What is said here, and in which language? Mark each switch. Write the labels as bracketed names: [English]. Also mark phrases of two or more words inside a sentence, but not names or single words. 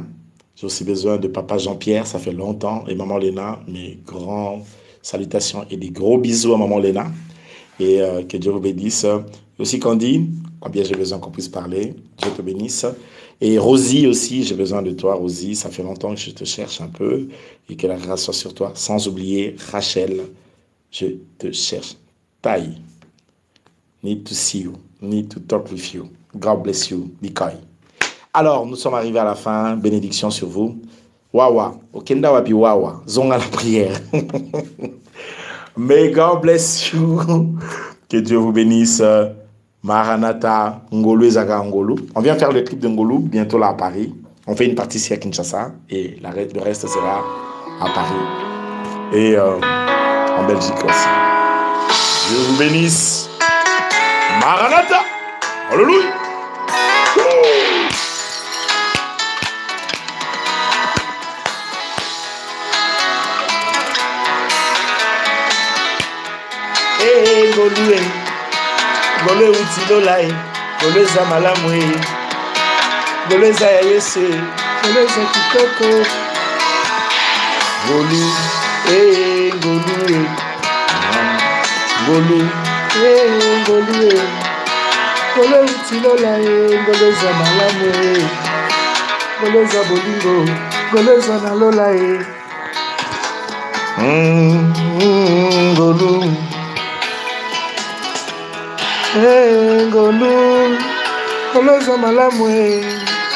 [French] J'ai aussi besoin de Papa Jean-Pierre, ça fait longtemps. Et Maman Léna, mes grandes salutations et des gros bisous à Maman Léna. Et que Dieu vous bénisse. Et aussi Candy, combien j'ai besoin qu'on puisse parler. Dieu te bénisse. Et Rosie aussi, j'ai besoin de toi, Rosie. Ça fait longtemps que je te cherche un peu. Et que la grâce soit sur toi. Sans oublier Rachel. Je te cherche. Tai. [English] Need to see you. Need to talk with you. God bless you. Nikai. [French] Alors, nous sommes arrivés à la fin. Bénédiction sur vous. [Lingala] Wawa. Okenda wapi wawa. Zonga la prière. [English] May God bless you. [French] Que Dieu vous bénisse. Maranatha. [Lingala] Ngolo Ezaka Ngolo. [French] On vient faire le clip de Ngolo bientôt là à Paris. On fait une partie ici à Kinshasa. Et le reste sera à Paris. Et en Belgique aussi. Dieu vous bénisse. Maranatha. Alléluia. [Lingala] Ngolue, ngolue utilolai, ngolue za malamwe, ngolue za yayese, ngolue za kitoko. Ngolu, ngolue, ngolu, ngolue, ngolue utilolai, ngolue za malamwe, ngolue za bolingo, ngolue za nalolai. Ngolu. Ngolu, ngolu za malamwe.